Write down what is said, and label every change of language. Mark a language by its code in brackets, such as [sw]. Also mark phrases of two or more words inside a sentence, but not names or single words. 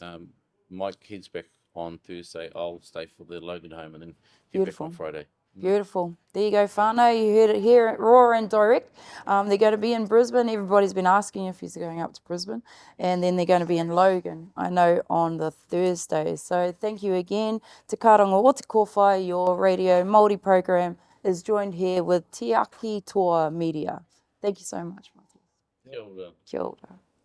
[en] Mike heads back on Thursday. I'll stay for the Logan Home and then get Beautiful. back on Friday. Beautiful. There you go, whānau. You heard it here at Raw and Direct. They're going to be in Brisbane. Everybody's been asking if he's going up to Brisbane. And then they're going to be in Logan, I know, on the Thursday. So thank you again. Te Karanga o te Kowhai, your radio Māori program is joined here with Te Aki Toa Media. Thank you so much, Martin. [mi] Kia ora. Kia ora.